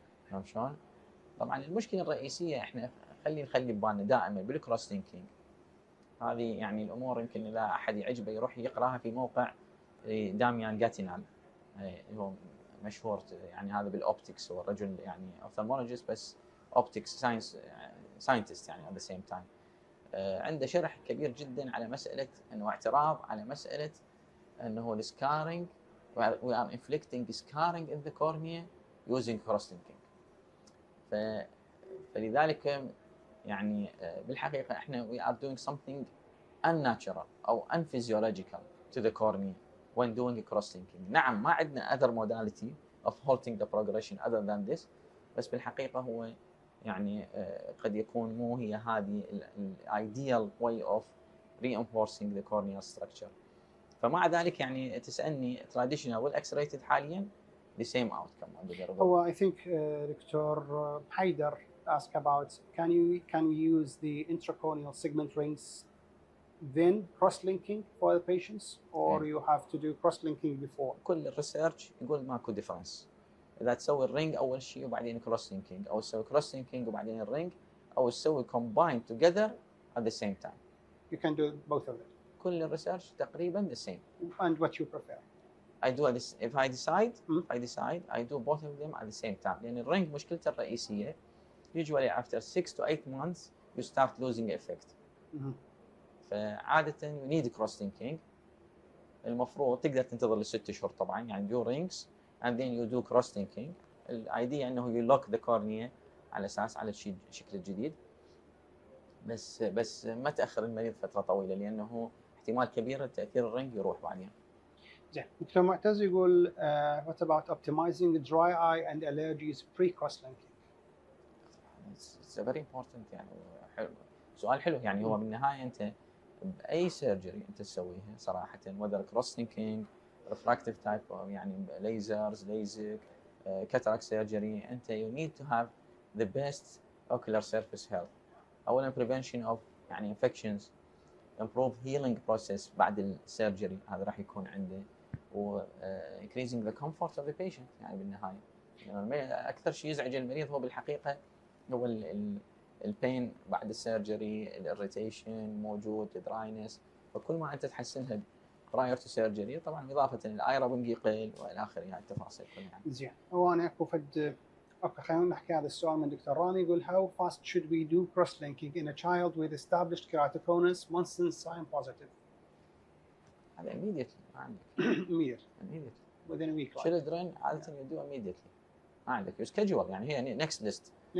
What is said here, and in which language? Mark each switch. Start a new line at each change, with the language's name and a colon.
Arabic: فاهم شلون؟ طبعا المشكله الرئيسيه احنا نخلي ببالنا دائما بالكروس لينكينج هذه، يعني الامور يمكن لا احد يعجبه يروح يقراها في موقع داميان جاتينال، هو مشهور يعني هذا بالاوبتكس، هو الرجل يعني ophthalmologist بس اوبتكس ساينتست يعني
English: at the same time.
Arabic: عنده شرح كبير جدا على مساله انه اعتراف على مساله انه السكارينج
English: we are inflicting scarring in the cornea using cross linking.
Arabic: فلذلك يعني بالحقيقه احنا
English: we are doing something unnatural او unphysiological to the cornea when doing cross linking.
Arabic: نعم ما عندنا
English: other modality of halting the progression other than this،
Arabic: بس بالحقيقه هو يعني قد يكون مو هي هذه
English: ideal way of reinforcing the corneal structure.
Arabic: فمع ذلك يعني تسالني traditional والاكسريتد حاليا
English: the same outcome. I think Dr. Haider asked about can we use the intracorneal segment rings then cross-linking for the patients or you have to do cross-linking before?
Arabic: كل الريسيرش يقول ماكو ديفرنس، اذا تسوي الرينج اول شيء وبعدين كروس لينكينج، او تسوي كروس لينكينج وبعدين الرينج، او تسوي
English: combined together at the same time. You can do both of them.
Arabic: كل الريسيرش تقريبا
English: the same. And what you prefer? I do this if I decide I do both of them at the same time.
Arabic: لأن الرينج مشكلته الرئيسية
English: usually after 6 to 8 months you start losing effect.
Arabic: فعادة
English: you need cross linking.
Arabic: المفروض تقدر تنتظر ل6 شهور طبعا، يعني
English: do rings and then you do cross linking.
Arabic: الايديا انه
English: you lock the cornea
Arabic: على اساس على الشكل الجديد، بس ما تاخر المريض فتره طويله لانه احتمال كبير تاثير الرينج يروح بعدين. زين. دكتور معتز يقول
English: what about optimizing dry eye and allergies pre-cross linking? It's very important
Arabic: يعني حلو. سؤال حلو يعني هو بالنهايه انت باي سيرجري انت تسويها صراحه
English: whether cross linking refractive type
Arabic: يعني ليزرز ليزك
English: cataract surgery
Arabic: انت
English: you need to have the best ocular surface health. اولا prevention of يعني infections، improve healing process
Arabic: بعد السيرجري هذا راح يكون عنده، و
English: increasing the comfort of the patient.
Arabic: يعني بالنهايه يعني اكثر شيء يزعج المريض هو بالحقيقه هو البين بعد السيرجري، الاريتيشن موجود، الدراينس، فكل ما انت تحسنها
English: prior to surgery
Arabic: طبعا اضافه للايرابنج يقل والى اخره يعني التفاصيل كلها. زين. هو انا اكو اوكي خلينا نحكي هذا السؤال من دكتور راني يقول
English: how fast should we do cross linking in a child with established keratoconus once sign positive؟
Arabic: هذا immediately ما عندك.
English: immediately within a week.
Arabic: children عادة يدوا immediately ما عندك schedule يعني هي
English: next list.